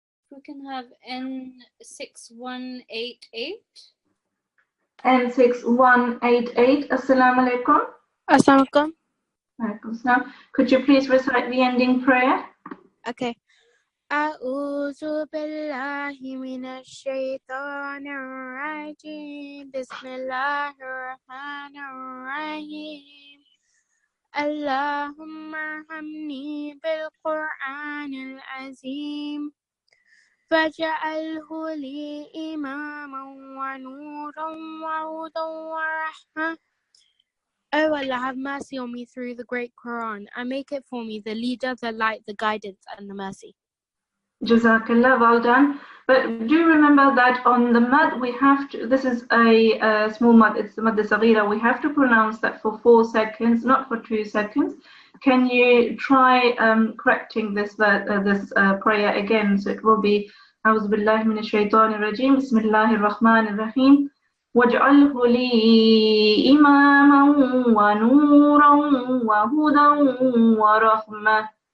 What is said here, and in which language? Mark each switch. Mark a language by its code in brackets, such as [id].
[en] We can have N6188. N6188, Assalamu alaikum. Assalamualaikum. Alaikum salam. Could you please recite the ending prayer? Okay. [ar] أعوذ بالله من الشيطان الرجيم بسم الله الرحمن الرحيم اللهم ارحمني بالقرآن العظيم فاجعله لي إماما ونورا وهدى ورحمة. [en] Oh Allah, have mercy on me through the great Quran and make it for me the leader, the light, the guidance, and the mercy. Jazakallah, well done. But do remember that on the mad we have to, this is a small mad, it's the mad saghira, we have to pronounce that for 4 seconds, not for 2 seconds. Can you try correcting this prayer again? So it will be [ar] أعوذ بالله من الشيطان الرجيم بسم الله الرحمن الرحيم واجعله لي إماما ونورا وهدى ورحمة.